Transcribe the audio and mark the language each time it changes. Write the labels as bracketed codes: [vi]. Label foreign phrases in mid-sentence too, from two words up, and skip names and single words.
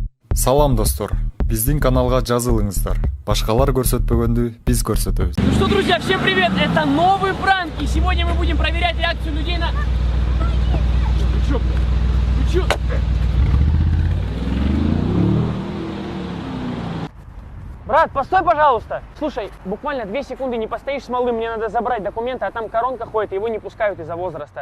[ky] Салам достор, биздин каналга жазылыңыздар. Башкалар көрсөтпөгөндү биз көрсөтөбүз. [ru] Ну что, друзья, всем привет! Это новый пранк, и сегодня мы будем проверять реакцию людей на... Вы чё? Брат, постой, пожалуйста! Слушай, буквально 2 секунды не постоишь с малым, мне надо забрать документы, а там коронка ходит, и его не пускают из-за возраста.